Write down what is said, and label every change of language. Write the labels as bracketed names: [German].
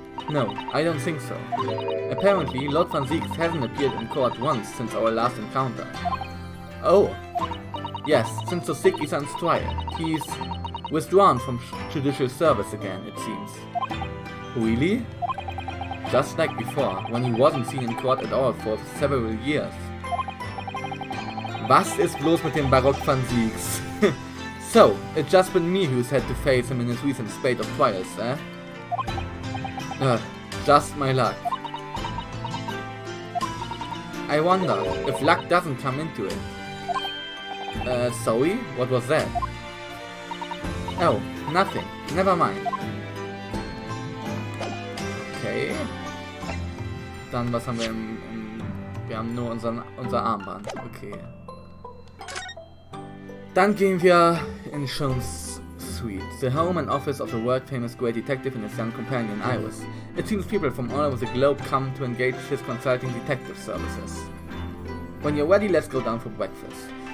[English] No, I don't think so. Apparently, Lord Van Zieks hasn't appeared in court once since our last encounter. Oh. Yes, since Sosik-san's trial. He's withdrawn from judicial service again, it seems. Really? Just like before, when he wasn't seen in court at all for several years. [German] Was ist bloß mit dem Barock Van Zieks? [English] So, it's just been me who's had to face him in his recent spate of trials, eh? Just my luck. I wonder if luck doesn't come into it. Sorry? What was that? Oh, nothing. Never mind. Okay. [German] Dann, was haben wir wir haben nur unser Armband. Okay. Dann gehen wir in [English] Sean's suite, the home and office of the world-famous great detective and his young companion Iris. It seems people from all over the globe come to engage his consulting detective services. When you're ready, let's go down for breakfast.